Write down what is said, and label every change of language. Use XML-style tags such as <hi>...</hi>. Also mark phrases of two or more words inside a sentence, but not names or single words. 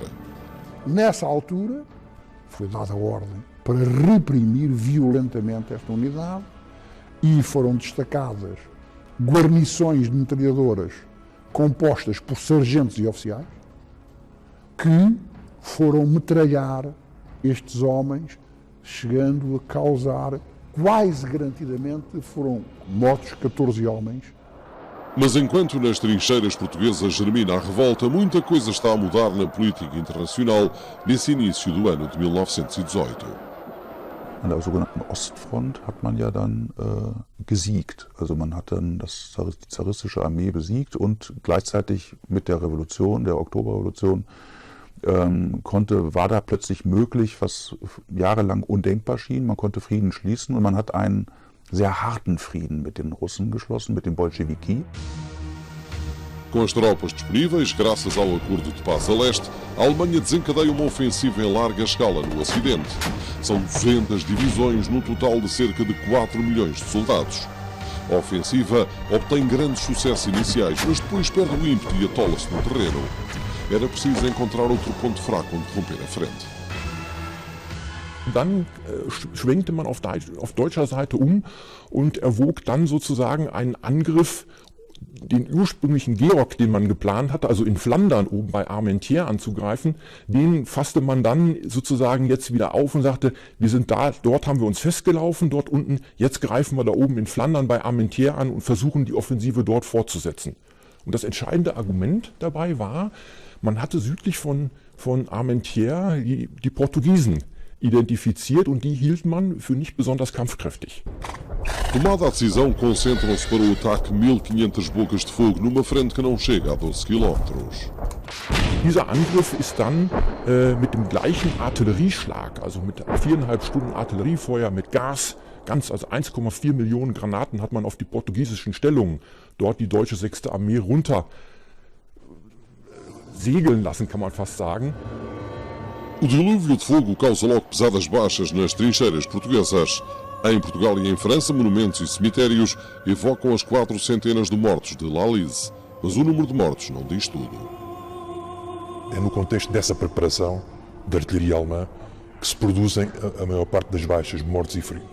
<pt>Nessa altura, foi dada a ordem para reprimir violentamente esta unidade e foram destacadas guarnições de metralhadoras compostas por sargentos e oficiais que foram metralhar estes homens, chegando a causar, quase garantidamente, foram mortos 14 homens Mas enquanto nas trincheiras portuguesas germina a revolta, muita coisa está a mudar na política internacional nesse início do ano de 1918.</pt> <de>An der sogenannten Ostfront hat man ja dann gesiegt. Also man hat dann die zaristische Armee besiegt und gleichzeitig mit der Revolution, der Oktoberrevolution, war da plötzlich möglich, was jahrelang undenkbar schien. Man konnte Frieden schließen und man hat einen sehr harten Frieden mit den Russen geschlossen, mit den Bolschewiki.</de> <pt>Com as tropas disponíveis, graças ao Acordo de Paz a Leste, a Alemanha desencadeia uma ofensiva em larga escala no Ocidente. São 200 divisões num total de cerca de 4 milhões de soldados. A ofensiva obtém grandes sucessos iniciais, mas depois perde o ímpeto e atola-se no terreno. Era preciso encontrar outro ponto fraco onde romper a frente.</pt> <de>Dann schwenkte man auf deutscher Seite und erwog dann sozusagen einen Angriff, den ursprünglichen Georg, den man geplant hatte, also in Flandern oben bei Armentières anzugreifen, den fasste man dann sozusagen jetzt wieder auf und sagte, wir sind dort haben wir uns festgelaufen, dort unten, jetzt greifen wir da oben in Flandern bei Armentières an und versuchen die Offensive dort fortzusetzen. Und das entscheidende Argument dabei war, man hatte südlich von Armentières die Portugiesen identifiziert und die hielt man für nicht besonders kampfkräftig.</de> <pt>Tomada a decisão, concentram-se para o ataque 1500 bocas de fogo numa frente que não chega a 12 Kilometers.</pt> <de>Dieser Angriff ist dann mit dem gleichen Artillerieschlag, also mit 4,5 Stunden Artilleriefeuer, mit Gas, also 1,4 Millionen Granaten hat man auf die portugiesischen Stellungen, dort die deutsche 6. Armee runter segeln lassen, kann man fast sagen.</de> <pt>O dilúvio de fogo causa logo pesadas baixas nas trincheiras portuguesas. Em Portugal e em França, monumentos e cemitérios evocam as 4 centenas de mortos de Lalize. Mas o número de mortos não diz tudo. É no contexto dessa preparação da artilharia alemã que se produzem a maior parte das baixas, mortos e feridos.</pt>